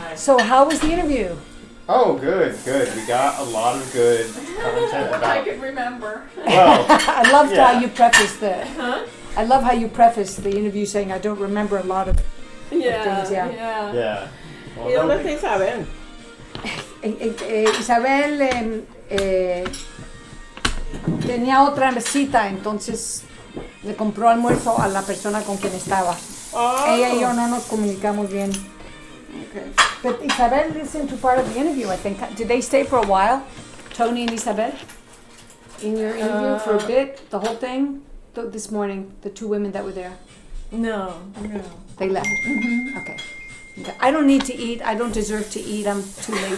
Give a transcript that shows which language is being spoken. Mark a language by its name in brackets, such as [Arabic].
[English] So, how was the interview? Oh, good. We got a lot of good content I about. can remember. Well, I loved Yeah. how you prefaced I love how you prefaced the interview saying I don't remember a lot of things. Yeah. yeah. [Spanish] ¿Y dónde está Isabel? Isabel tenía otra cita, entonces le compró almuerzo a la persona con quien estaba. Oh. Ella y yo no nos comunicamos bien. [English] Okay. But Isabel listened to part of the interview, I think. Did they stay for a while? Tony and Isabel? In your interview for a bit? The whole thing? This morning, the two women that were there? No. They left? Okay. I don't need to eat. I don't deserve to eat. I'm too late.